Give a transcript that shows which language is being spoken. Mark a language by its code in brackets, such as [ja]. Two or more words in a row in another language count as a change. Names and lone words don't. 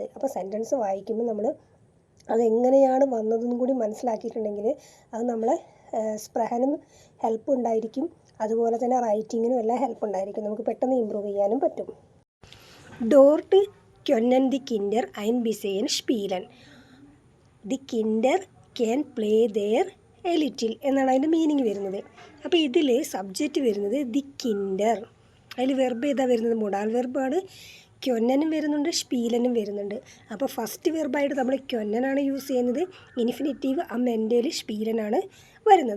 [ml] അപ്പോൾ സെൻറ്റൻസ് വായിക്കുമ്പോൾ നമ്മൾ അതെങ്ങനെയാണ് വന്നതെന്നും കൂടി മനസ്സിലാക്കിയിട്ടുണ്ടെങ്കിൽ അത് നമ്മളെ സ്പ്രഹനും ഹെൽപ്പ് ഉണ്ടായിരിക്കും, അതുപോലെ തന്നെ റൈറ്റിങ്ങിനും എല്ലാം ഹെൽപ്പ് ഉണ്ടായിരിക്കും. നമുക്ക് പെട്ടെന്ന് ഇമ്പ്രൂവ് ചെയ്യാനും പറ്റും. [de] ഡോർട്ട് können die Kinder ein bisschen spielen. Die Kinder [en] can play there a little [ml] എന്നാണ് അതിൻ്റെ മീനിങ് വരുന്നത്. അപ്പോൾ ഇതിൽ സബ്ജക്റ്റ് വരുന്നത് [de] die Kinder. [ml] അതിൽ വെർബ് ഏതാ വരുന്നത്? [en] modal verb. [ml] ക്യൊന്നനും വരുന്നുണ്ട്, സ്പീലനും വരുന്നുണ്ട്. അപ്പോൾ [en] first verb [ml] നമ്മൾ ക്യൊന്നനാണ് യൂസ് ചെയ്യുന്നത്. ഇൻഫിനിറ്റീവ് അമെൻറ്റേൽ സ്പീലനാണ് വരുന്നത്.